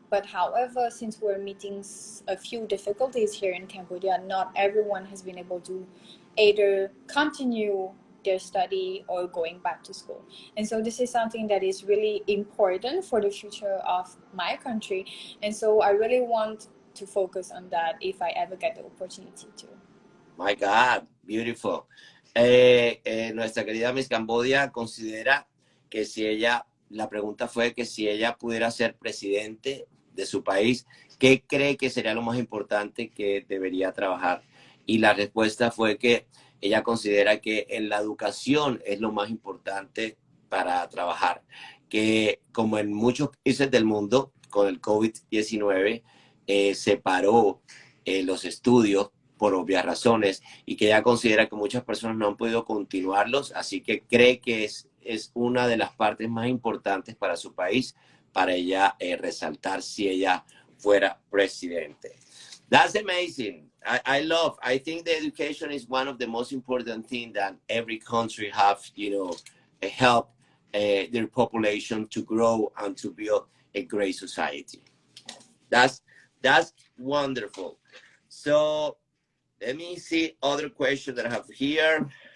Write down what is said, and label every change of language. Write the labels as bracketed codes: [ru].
[en] But however, since we're meeting a few difficulties here in Cambodia, not everyone has been able to either continue their study or going back to school. And so this is something that is really important for the future of my country. And so I really want to focus on that if I ever get the opportunity to. My God, beautiful. [es] Nuestra querida Miss Cambodia considera que si ella, la pregunta fue que si ella pudiera ser presidente de su país, ¿qué cree que sería lo más importante que debería trabajar? Y la respuesta fue que ella considera que en la educación es lo más importante para trabajar, que como en muchos países del mundo, con el COVID-19, se paró los estudios por obvias razones y que ella considera que muchas personas no han podido continuarlos, así que cree que es una de las partes más importantes para su país, para ella resaltar si ella fuera presidente. [en] That's amazing. I think the education is one of the most important things that every country have, help their population to grow and to build a great society. That's wonderful. So let me see other questions that I have here.